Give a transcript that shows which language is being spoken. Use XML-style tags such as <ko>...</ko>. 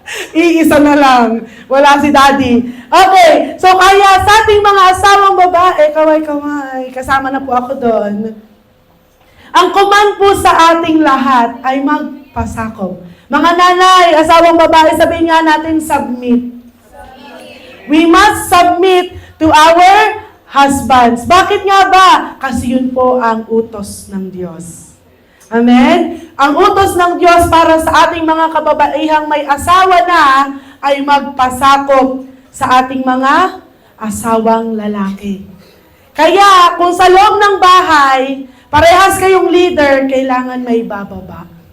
<tl>Iisa na lang. Wala si daddy. Okay, so kaya sa ating mga asawang babae, kaway-kaway, kasama na po ako doon. Ang command po sa ating lahat ay magpasakop. Mga nanay, asawang babae, sabihin nga natin, submit.</tl> <en>We must submit to our husbands.</en> <tl>Bakit nga ba? Kasi yun po ang utos ng Diyos. Amen? Ang utos ng Diyos para sa ating mga kababaihang may asawa na ay magpasakop sa ating mga asawang lalaki. Kaya, kung sa loob ng bahay, parehas kayong leader, kailangan may bababa.</tl>